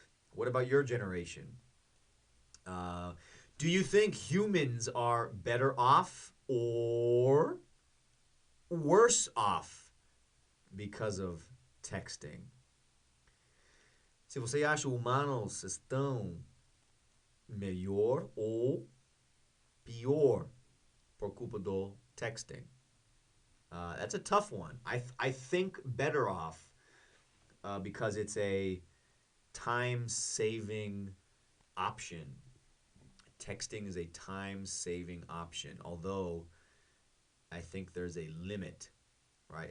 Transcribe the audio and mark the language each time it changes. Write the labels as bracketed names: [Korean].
[English] What about your generation? Do you think humans are better off or worse off because of texting? [Portuguese] Se você acha humanos estão melhor ou pior por culpa do texting? [English] That's a tough one. I think better off because it's a time-saving option. Texting is a time-saving option, although I think there's a limit, right?